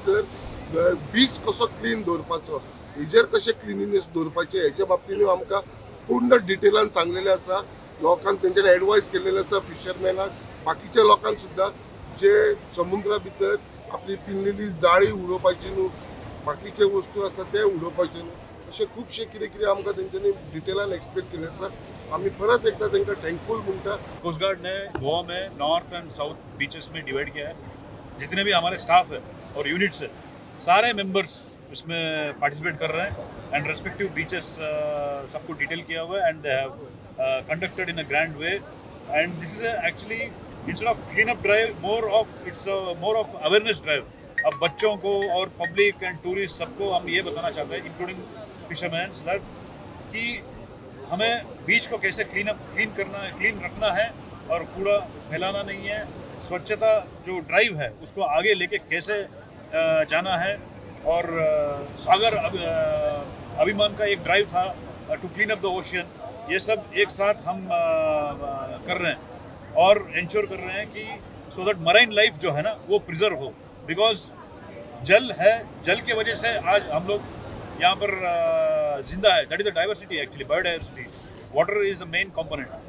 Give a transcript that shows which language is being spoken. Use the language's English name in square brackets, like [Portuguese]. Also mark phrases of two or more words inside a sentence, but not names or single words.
[Konkani] भितर बीच कसो क्लीन दवरपाचो हेजेर कशें क्लिनिनेस दवरपाचें हेच्या बाबतींत आमकां पूर्ण डिटेलान सांगलेलें आसा लोकांक तेंच्यांनी एडवायस केलेलें आसा फिशरमॅनाक बाकीच्या लोकांक सुद्दां जे समुद्रा भितर आपली पिनलेली जाळी उडोवपाची न्हू बाकीचे वस्तू आसा ते उडोवपाचे न्हू अशें खुबशें कितें कितें आमकां तेंच्यांनी डिटेलान एक्सप्लेन केलें आसा आमी परत एकदां तांकां थैंकफुल म्हणटा। [Hindi] कोस्ट गार्ड ने गोवा में [English] north and south beaches [Hindi] में डिवाइड किया है जितने भी हमारे स्टाफ है और यूनिट्स है सारे मेंबर्स इसमें पार्टिसिपेट कर रहे हैं [English] and respective beaches [Hindi] सबको डिटेल किया हुआ है [English] and they have conducted in a grand way and this is actually instead of clean up drive more of awareness drive. [Hindi] अब बच्चों को और [English] public and tourist [Hindi] सबको हम ये बताना चाहते हैं [English] including fisherman that [Hindi] कि हमें बीच को कैसे क्लीन रखना है और कूड़ा फैलाना नहीं है। स्वच्छता जो ड्राइव है उसको आगे लेके कैसे जाना है और सागर अभिमान का एक ड्राइव था [English] to clean up the ocean [Hindi] ये सब एक साथ हम कर रहे हैं और इंश्योर कर रहे हैं कि [English] so that marine life [Hindi] जो है ना वो प्रिजर्व हो बिकॉज जल है जल की वजह से आज हम लोग यहाँ पर जिंदा है [English] that is the diversity actually biodiversity water is the main component.